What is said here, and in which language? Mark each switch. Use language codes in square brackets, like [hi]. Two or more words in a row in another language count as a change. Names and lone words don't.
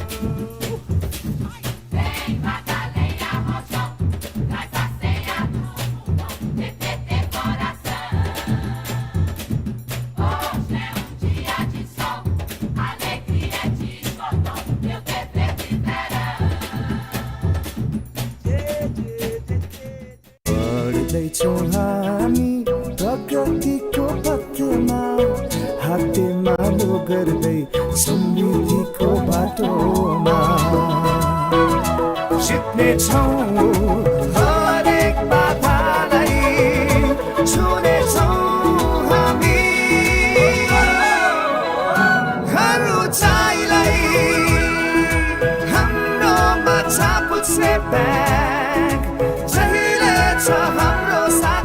[pt] Vem, Madalena, rojão, traz a senha do fundão, TTT coração. Hoje é dia de sol, alegria de xodó, meu TV de verão. [ne] पढ्दैछौँ हामी प्रगतिको पथमा हातेमा लो गर्दै समृद्धिको बाटोमा सिक्नेछौँ हरेक बाधालाई छुनेछौँ हामी हर उचाइलाई हाम्रोमा छापुछ्ने ब्याग जहिले छ हाम्रो साथ